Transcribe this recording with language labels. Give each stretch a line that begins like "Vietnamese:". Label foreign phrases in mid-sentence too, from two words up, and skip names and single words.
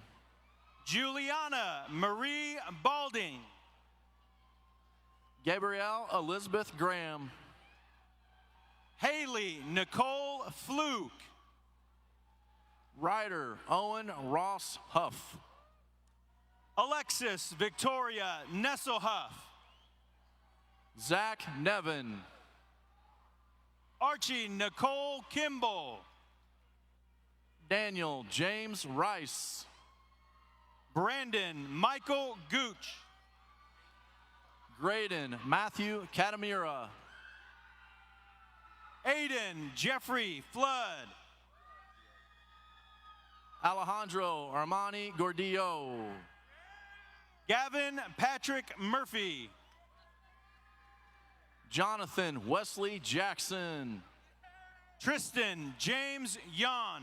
English: Juliana Marie Balding. Gabrielle Elizabeth Graham. Haley Nicole Fluke. Ryder Owen Ross Huff. Alexis Victoria Nesselhuff. Zach Nevin. Archie Nicole Kimball. Daniel James Rice. Brandon Michael Gooch. Graydon Matthew Katamira. Aiden Jeffrey Flood. Alejandro Armani Gordillo. Gavin Patrick Murphy. Jonathan Wesley Jackson. Tristan James Yon.